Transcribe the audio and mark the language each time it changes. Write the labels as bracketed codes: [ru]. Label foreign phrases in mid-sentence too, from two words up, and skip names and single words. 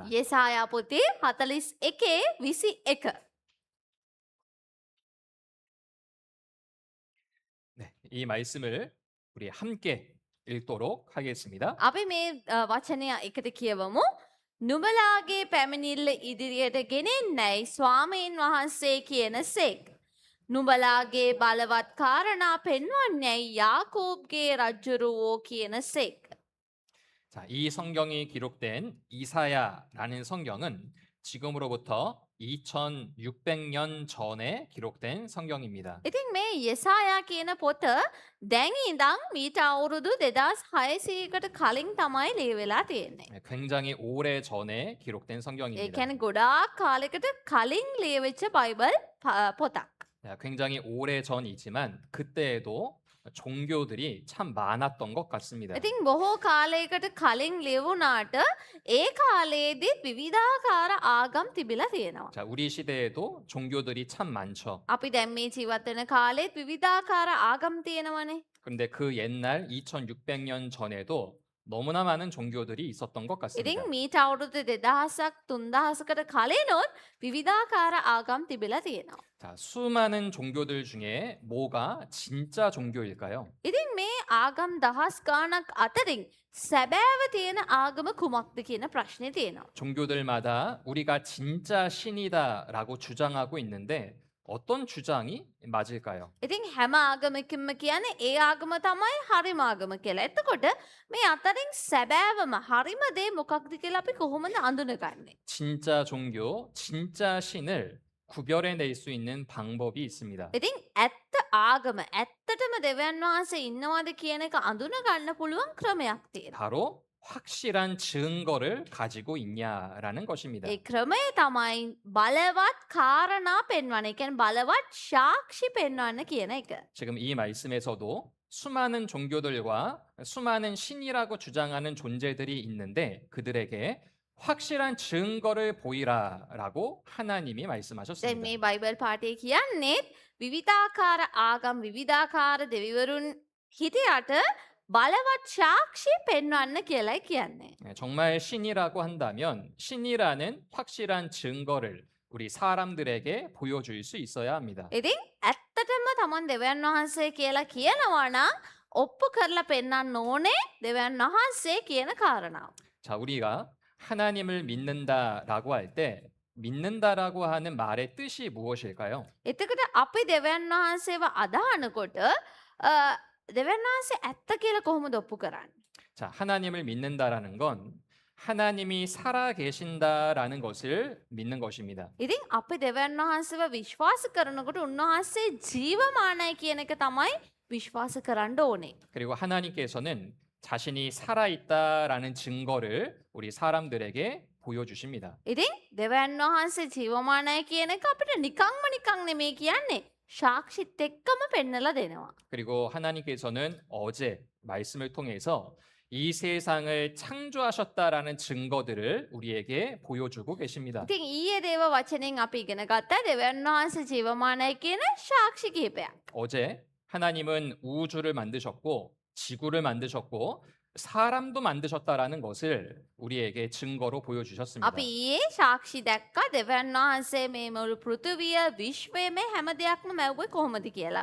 [si] 예사යා පොතේ 41 21. [ko] 네, 이 말씀을 우리 함께 읽도록 하겠습니다. [si] අපි මේ වචනය එකට කියවමු. නුඹලාගේ පැමිණිල්ල ඉදිරියට ගෙනෙන්නැයි ස්වාමීන් වහන්සේ කියන සෙක්. නුඹලාගේ බලවත් කාරණා පෙන්වන්නැයි යාකෝබ්ගේ රජ්ජුරුවෝ කියන සෙක්. [ko] 자, 이 성경이 기록된 이사야라는 성경은 지금으로부터 2600년 전에 기록된 성경입니다. [si] ඉතින් මේ යෙසායා කියන පොත දැන් ඉඳන් මීට අවුරුදු 2600කට කලින් තමයි ලියවෙලා තියෙන්නේ. [ko] 네, 굉장히 오래 전에 기록된 [si] ඒ [ko] 성경입니다. [si] කියන්නේ ගොඩාක් කාලයකට කලින් ලියවෙච්ච බයිබල් පොතක්. [ko] 자, 굉장히 오래 전이지만 그때에도 종교들이 참 많았던 것 같습니다. [si] ඉතින් බොහෝ කාලයකට කලින් ලියවුණාට ඒ කාලයේදීත් විවිධාකාර ආගම් තිබිලා තියෙනවා. [ko] 자, 우리 시대에도 종교들이 참 많죠. [si] අපි දැන් මේ ජීවත් වෙන කාලෙත් විවිධාකාර ආගම් තියෙනවනේ. [ko] 근데 그 옛날 2600년 전에도 너무나 많은 종교들이 있었던 것 같습니다. [si] ඉතින් මීට අවුරුදු 2000ක් 3000කට කලිනුත් විවිධාකාර ආගම් තිබිලා තියෙනවා. [ko] 자, 수많은 종교들 중에 뭐가 진짜 종교일까요? [si] ඉතින් මේ ආගම් දහස් ගාණක් අතරින් සැබෑව තියෙන ආගම කුමක්ද කියන ප්‍රශ්නේ තියෙනවා. [ko] 종교들마다 우리가 진짜 신이다라고 주장하고 있는데 어떤 주장이 맞을까요? [si] ඉතින් හැම ආගමකින්ම කියන්නේ ඒ ආගම තමයි හරිම ආගම කියලා. එතකොට මේ අතරින් සැබෑවම හරිම දේ මොකක්ද කියලා අපි කොහොමද අඳුනගන්නේ? [ko] 진짜 종교, 진짜 신을 구별해낼 수 있는 방법이 있습니다. [si] ඉතින් ඇත්ත ආගම ඇත්තටම දෙවියන් වහන්සේ ඉන්නවද කියන එක අඳුනගන්න පුළුවන් ක්‍රමයක් තියෙනවා. [ko] 바로 확실한 증거를 가지고 있냐라는 것입니다. [si] ඒ ක්‍රමය තමයි බලවත් කාරණා පෙන්වන්න. ඒ කියන්නේ බලවත් සාක්ෂි පෙන්වන්න කියන එක. [ko] 지금 이 말씀에서도 수많은 종교들과 수많은 신이라고 주장하는 존재들이 있는데 그들에게 확실한 증거를 보이라라고 하나님이 [si] දැන් [ko] 말씀하셨습니다. [si] මේ බයිබල් පාඨයේ කියන්නේත් විවිධාකාර ආගම් විවිධාකාර දෙවිවරුන් හිටියට බලවත් සාක්ෂි පෙන්වන්න කියලායි කියන්නේ. [ko] 정말 신이라고 한다면 신이라는 확실한 증거를 우리 사람들에게 보여줄 수 있어야 합니다. [si] ඉතින් ඇත්තටම තමන් දෙවියන් වහන්සේ කියලා කියනවා නම් ඔප්පු කරලා පෙන්වන්න ඕනේ දෙවියන් වහන්සේ කියන කාරණාව. [ko] 자, 우리가 하나님을 믿는다라고 할 때 믿는다라고 하는 말의 뜻이 무엇일까요? [si] එතකොට අපි දෙවියන් වහන්සේව අදහනකොට දෙවියන් වහන්සේ ඇත්ත කියලා කොහොමද ඔප්පු කරන්නේ? [ko] 자, 하나님을 믿는다라는 건 하나님이 살아 계신다라는 것을 믿는 것입니다. [si] ඉතින් අපි දෙවියන් වහන්සේව විශ්වාස කරනකොට උන්වහන්සේ ජීවමානයි කියන එක තමයි විශ්වාස කරන්න ඕනේ. [ko] 그리고 하나님께서는 자신이 살아 있다라는 증거를 우리 사람들에게 보여주십니다. [si] ඉතින් දෙවියන් වහන්සේ ජීවමානයි කියන එක අපිට නිකම්ම නෙමෙයි කියන්නේ. සාක්ෂිත් එක්කම පෙන්නලා දෙනවා. [ko] 그리고 하나님께서는 어제 말씀을 통해서 이 세상을 창조하셨다라는 증거들을 우리에게 보여주고 계십니다. [si] ඉතින් ඊයේ දේව වචනෙන් අපි ඉගෙන ගත්තා දෙවියන් වහන්සේ ජීවමානයි කියන සාක්ෂි කිහිපයක්. [ko] 어제 하나님은 우주를 만드셨고 지구를 만드셨고 사람도 만드셨다라는 것을 우리에게 증거로 보여주셨습니다. [si] අපි ඊයේ සාක්ෂි දැක්කා දෙවියන් වහන්සේ මේ මුළු පෘථිවිය විශ්වයේ මේ හැම දෙයක්ම මැව්වේ කොහොමද කියලා.